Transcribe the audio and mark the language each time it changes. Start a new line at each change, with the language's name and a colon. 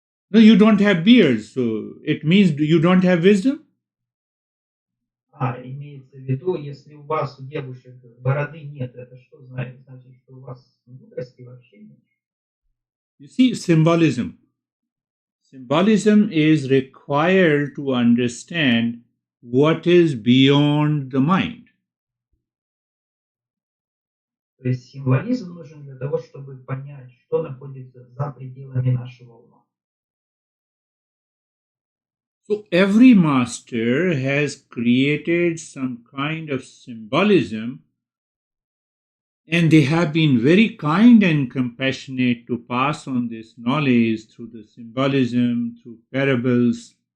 English: No, you don't have beards, so it means you don't have wisdom?
Russian: Имеется в виду, если у вас, у девушек, бороды нет, это что значит? Значит, что у вас мудрости вообще нет.
English: You see, symbolism. Symbolism is required to understand what is beyond the mind.
Russian: То есть символизм нужен для того, чтобы понять, что находится за пределами нашего ума.
English: So every master has created some kind of symbolism, and they have been very kind and compassionate to pass on this knowledge through the symbolism, through parables.